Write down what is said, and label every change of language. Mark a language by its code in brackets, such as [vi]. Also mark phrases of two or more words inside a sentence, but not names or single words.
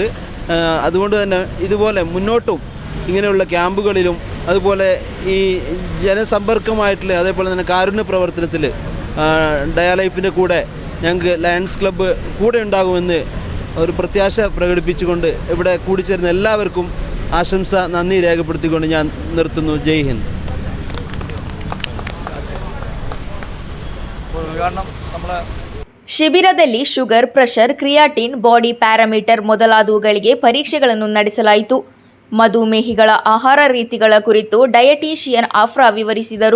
[ml] അതുകൊണ്ട് തന്നെ ഇതുപോലെ മുന്നോട്ടും ഇങ്ങനെയുള്ള ക്യാമ്പുകളിലും അതുപോലെ ഈ ജനസമ്പർക്കമായിട്ടുള്ള അതേപോലെ തന്നെ കാരുണ്യ പ്രവർത്തനത്തിൽ ഡയാലൈഫിൻ്റെ കൂടെ ഞങ്ങൾക്ക് ലയൺസ് ക്ലബ്ബ് കൂടെ ഉണ്ടാകുമെന്ന് ഒരു പ്രത്യാശ പ്രകടിപ്പിച്ചുകൊണ്ട് ഇവിടെ കൂടിച്ചേരുന്ന എല്ലാവർക്കും ആശംസ നന്ദി രേഖപ്പെടുത്തിക്കൊണ്ട് ഞാൻ നിർത്തുന്നു. ജയ് ഹിന്ദ്. [kn] ಶಿಬಿರದಲ್ಲಿ ಶುಗರ್, ಪ್ರೆಷರ್, ಕ್ರಿಯಾಟಿನ್, [en] body parameter [kn] ಮೊದಲಾದವುಗಳಿಗೆ ಪರೀಕ್ಷೆಗಳನ್ನು ನಡೆಸಲಾಯಿತು. ಮಧುಮೇಹಿಗಳ ಆಹಾರ ರೀತಿಗಳ ಕುರಿತು ಡಯಟೀಷಿಯನ್ ಆಫ್ರಾ ವಿವರಿಸಿದರು.